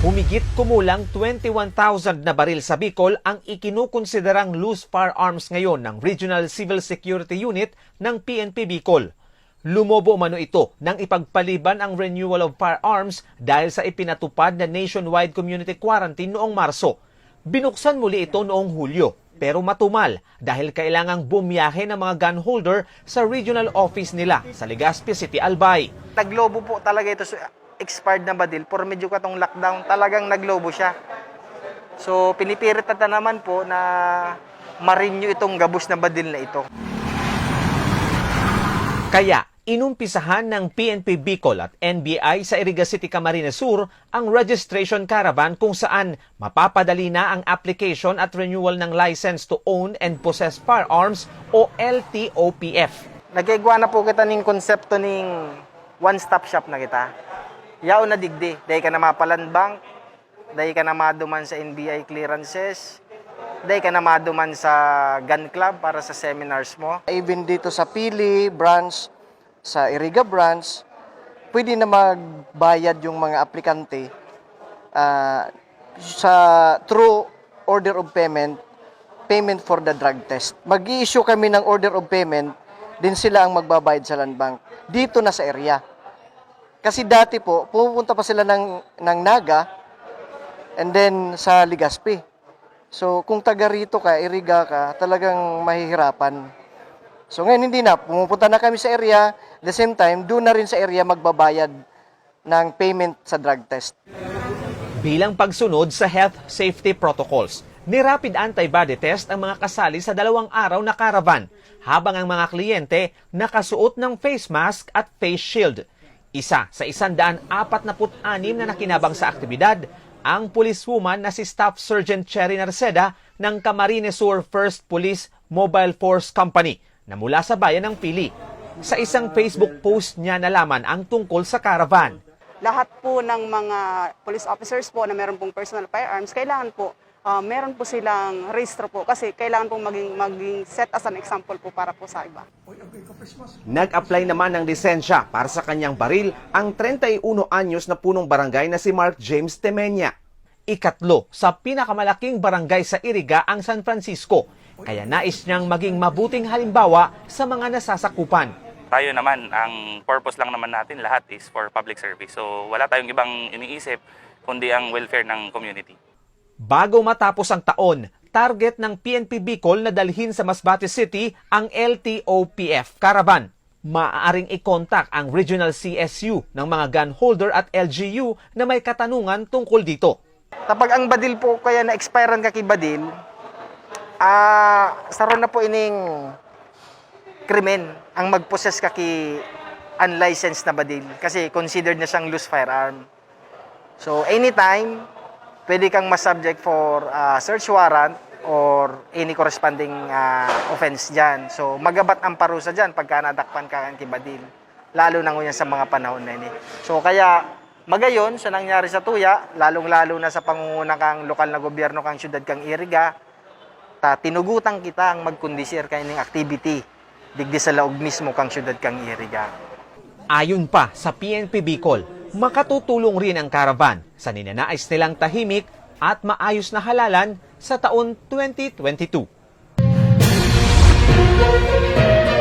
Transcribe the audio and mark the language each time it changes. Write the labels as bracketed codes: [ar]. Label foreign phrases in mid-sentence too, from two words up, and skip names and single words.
[tl] Higit kumulang 21,000 na baril sa Bicol ang ikinukonsiderang loose firearms ngayon ng Regional Civil Security Unit ng PNP Bicol. Lumobo umano ito nang ipagpaliban ang [en] renewal of firearms [tl] dahil sa ipinatupad na [en] nationwide community quarantine [tl] noong Marso. Binuksan muli ito noong Hulyo pero matumal dahil kailangang bumiyahe ng mga gun holder sa regional office nila sa Legazpi City, Albay. [bik] Naglobo po talaga ito sa expired na badil. For medyo katong lockdown, talagang naglobo siya. So, pinipirit na naman po na ma-renew itong gabos na badil na ito. [tl] Kaya, inumpisahan ng PNP Bicol at NBI sa Iriga City, Camarines Sur ang [en] registration caravan [tl] kung saan mapapadali na ang application at renewal ng [en] license to own and possess firearms [tl] o LTOPF. [bik] Nagkaigwa na po kita ng konsepto ng [en] one-stop shop [bik] na kita. Yao na digdi. Dahil ka na mapaland bank, dahil ka na maduman sa NBI clearances, dahil ka na maduman sa [en] gun club [bik] para sa seminars mo. [tl] Even dito sa Pili branch, sa Iriga branch, pwede na magbayad yung mga aplikante sa [en] through order of payment, payment for the drug test. [tl] Mag-i-issue kami ng [en] order of payment, [tl] din sila ang magbabayad sa land bank dito na sa area. Kasi dati po, pupunta pa sila ng Naga and then sa Legazpi. So kung taga rito ka, Iriga ka, talagang mahihirapan. So ngayon hindi na, pumupunta na kami sa area, [en] at the same time, [tl] doon na rin sa area magbabayad ng payment sa [en] drug test. [tl] Bilang pagsunod sa [en] health safety protocols, [tl] ni- [en] rapid antibody test [tl] ang mga kasali sa 2 araw na caravan, habang ang mga kliyente nakasuot ng [en] face mask [tl] at [en] face shield. [tl] Isa sa 146 na nakinabang sa aktibidad, ang policewoman na si Staff Sergeant Cherry Narceda ng Camarines Sur 1st Police Mobile Force Company na mula sa bayan ng Pili. Sa isang Facebook post niya nalaman ang tungkol sa caravan. Lahat po ng mga [en] police officers [tl] po na meron pong personal firearms, kailangan po meron po silang registro po kasi kailangan pong maging [en] set as an example [tl] po para po sa iba. Nag-apply naman ng lisensya para sa kanyang baril ang 31 anyos na punong barangay na si Mark James Temenya. Ikatlo sa pinakamalaking barangay sa Iriga ang San Francisco, kaya nais niyang maging mabuting halimbawa sa mga nasasakupan. Tayo naman, ang purpose lang naman natin lahat is for [en] public service. [tl] So wala tayong ibang iniisip kundi ang welfare ng community. Bago matapos ang taon, target ng PNP Bicol na dalhin sa Masbate City ang LTOPF caravan. Maaaring i-contact ang Regional CSU ng mga gun holder at LGU na may katanungan tungkol dito. [bik] Kapag ang badil po kaya na-expirean kaki badil, saron na po ining krimen ang mag-possess kaki unlicensed na badil kasi considered na siyang [en] loose firearm. [tl] So anytime, pwede kang ma-subject [en] for search warrant or any corresponding offense [tl] dyan. [bik] So, magabat ang parusa dyan pagka nadakpan ka ang kibadil. Lalo na ngunyan sa mga panahon na ini. So, kaya magayon sa nangyari sa Tuya, lalong-lalo na sa pangunguna kang lokal na gobyerno kang syudad kang Iriga, tinugutan kita ang magkondisir kayong activity digdi sa laog mismo kang syudad kang Iriga. [tl] Ayon pa sa PNP Bicol, makatutulong rin ang caravan sa ninanais nilang tahimik at maayos na halalan sa taon 2022.